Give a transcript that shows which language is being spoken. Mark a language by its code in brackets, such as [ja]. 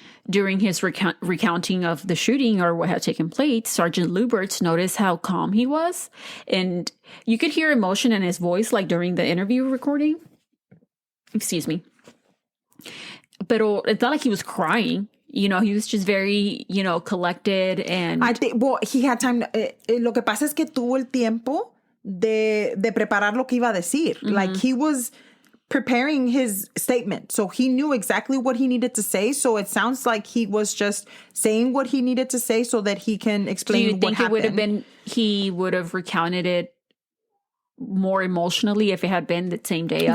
[en] During his recounting of the shooting or what had taken place, Sergeant Luberts noticed how calm he was. And you could hear emotion in his voice, like during the interview recording. Excuse me. But it's not like he was crying. He was just very, collected. And I think, he had time. [es] Lo que pasa es que tuvo el tiempo de preparar lo que iba a decir. [en] Like, he was preparing his statement. So he knew exactly what he needed to say. So it sounds like he was just saying what he needed to say so that he can explain what happened. He would have recounted it more emotionally if it had been the same day of?